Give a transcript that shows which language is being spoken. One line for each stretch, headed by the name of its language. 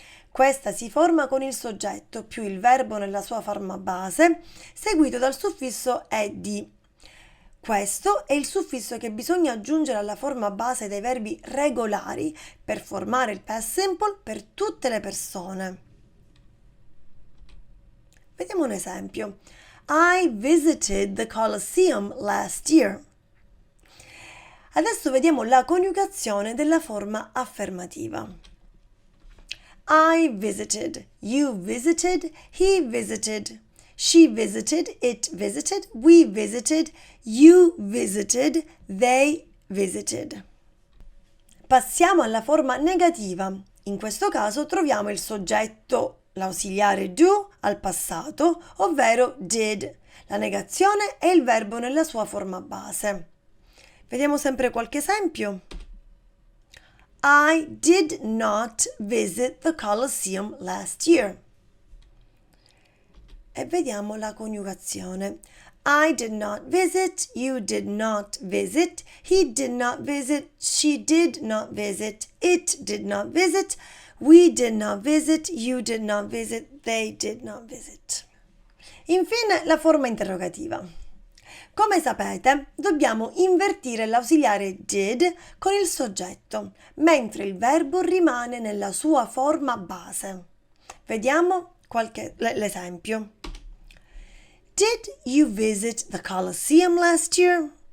Italian: Questa si forma con il soggetto più il verbo nella sua forma base, seguito dal suffisso ed. Questo è il suffisso che bisogna aggiungere alla forma base dei verbi regolari per formare il past simple per tutte le persone. Vediamo un esempio.
English: I visited the Colosseum last year.
Italian: Adesso vediamo la coniugazione della forma affermativa.
English: I visited, you visited, he visited, she visited, it visited, we visited, you visited, they visited.
Italian: Passiamo alla forma negativa. In questo caso troviamo il soggetto, l'ausiliare do al passato, ovvero did. La negazione è il verbo nella sua forma base. Vediamo sempre qualche esempio.
English: I did not visit the Colosseum last year.
Italian: E vediamo la coniugazione.
English: I did not visit, you did not visit, he did not visit, she did not visit, it did not visit, we did not visit, you did not visit, they did not visit.
Italian: Infine la forma interrogativa. Come sapete, dobbiamo invertire l'ausiliare did con il soggetto, mentre il verbo rimane nella sua forma base. Vediamo l'esempio.
English: Did you visit the Colosseum last year?